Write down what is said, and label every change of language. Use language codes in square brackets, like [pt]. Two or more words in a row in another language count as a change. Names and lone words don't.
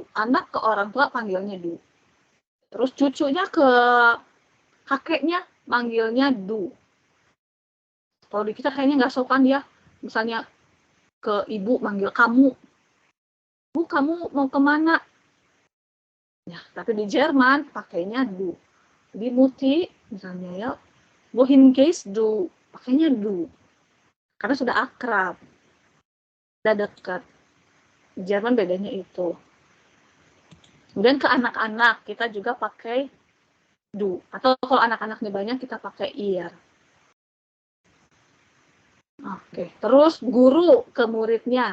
[id] Anak ke orang tua panggilnya du. Terus cucunya ke kakeknya manggilnya du. Kalau di kita kayaknya nggak sopan ya. Misalnya ke ibu manggil kamu. Bu, kamu mau kemana? Ya, tapi di Jerman pakainya du. Di Muti, misalnya ya, [de] wohin gehst du, [id] pakainya du. Karena sudah akrab. Sudah dekat. Di Jerman bedanya itu. Kemudian ke anak-anak, kita juga pakai du. Atau kalau anak-anaknya banyak, kita pakai ir. Oke, terus guru ke muridnya.